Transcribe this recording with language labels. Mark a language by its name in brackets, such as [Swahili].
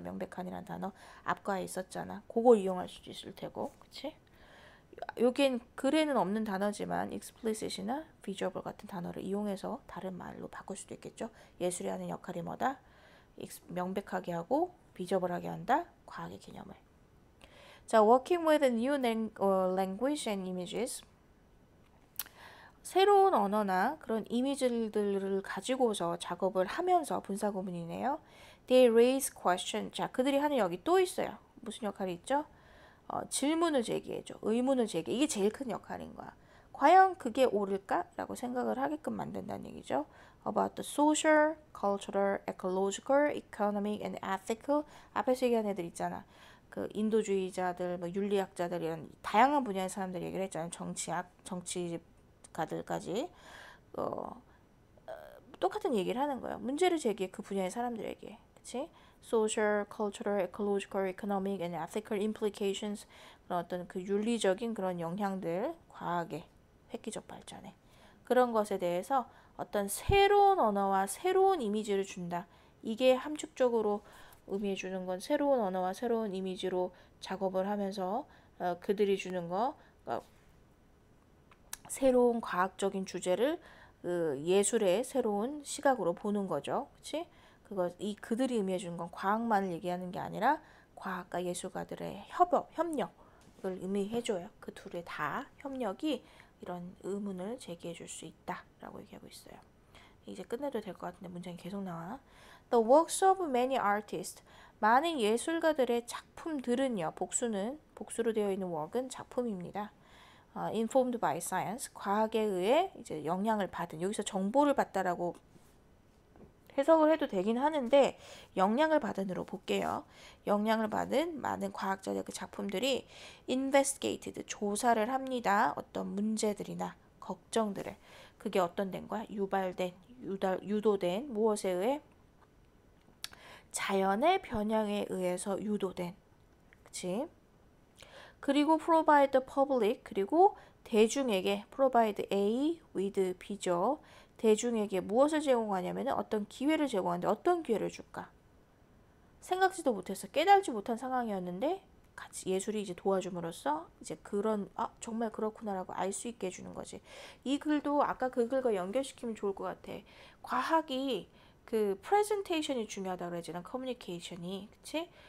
[Korean] 명백한이라는 단어 앞과에 있었잖아. 그걸 이용할 수도 있을 테고, 그치? 여긴 글에는 없는 단어지만 explicit이나 visible 같은 단어를 이용해서 다른 말로 바꿀 수도 있겠죠. 예술이 하는 역할이 뭐다? 명백하게 하고 visible하게 한다. 과학의 개념을. [English] 자, working with new language and images. [Korean] 새로운 언어나 그런 이미지들을 가지고서 작업을 하면서 분사구문이네요. [English] They raise question. [Korean] 자, 그들이 하는 여기 또 있어요. 무슨 역할이 있죠? 질문을 제기해줘. 의문을 제기해. 이게 제일 큰 역할인 거야. 과연 그게 옳을까? 라고 생각을 하게끔 만든다는 얘기죠. [English] About the social, cultural, ecological, economic, and ethical. [Korean] 앞에서 얘기한 애들 있잖아. 그 인도주의자들, 뭐 윤리학자들 이런 다양한 분야의 사람들이 얘기를 했잖아요. 정치가들까지. 똑같은 얘기를 하는 거예요. 문제를 제기해 그 분야의 사람들에게. 그치? [English] social, cultural, ecological, economic, and ethical implications. [Korean] 그런 어떤 그 윤리적인 그런 영향들, 과학의 획기적 발전에. 그런 것에 대해서 어떤 새로운 언어와 새로운 이미지를 준다. 이게 함축적으로 의미해 주는 건 새로운 언어와 새로운 이미지로 작업을 하면서 그들이 주는 거, 그러니까 새로운 과학적인 주제를 예술의 새로운 시각으로 보는 거죠. 그치? 그들이 의미해 주는 건 과학만을 얘기하는 게 아니라 과학과 예술가들의 협력을 의미해 줘요. 그 둘의 다 협력이 이런 의문을 제기해 줄 수 있다라고 얘기하고 있어요. 이제 끝내도 될 것 같은데 문장이 계속 나와. [English] The works of many artists. [Korean] 많은 예술가들의 작품들은요. 복수로 되어 있는 work은 작품입니다. [English] Informed by science. [Korean] 과학에 의해 이제 영향을 받은, 여기서 정보를 받다라고 해석을 해도 되긴 하는데 영향을 받은으로 볼게요. 영향을 받은 많은 과학자의 그 작품들이 investigated, 조사를 합니다. 어떤 문제들이나 걱정들을. 그게 어떤 된 거야? 유도된 무엇에 의해? 자연의 변형에 의해서 유도된. 그치? [English] 그리고 provide the public, [Korean] 그리고 대중에게 [English] provide A with B죠. [Korean] 대중에게 무엇을 제공하냐면 어떤 기회를 제공하는데 어떤 기회를 줄까? 생각지도 못해서 깨달지 못한 상황이었는데 같이 예술이 이제 도와줌으로써 이제 그런 정말 그렇구나라고 알 수 있게 해주는 거지. 이 글도 아까 그 글과 연결시키면 좋을 것 같아. 과학이 그 프레젠테이션이 중요하다 그러잖아. 커뮤니케이션이. 그치?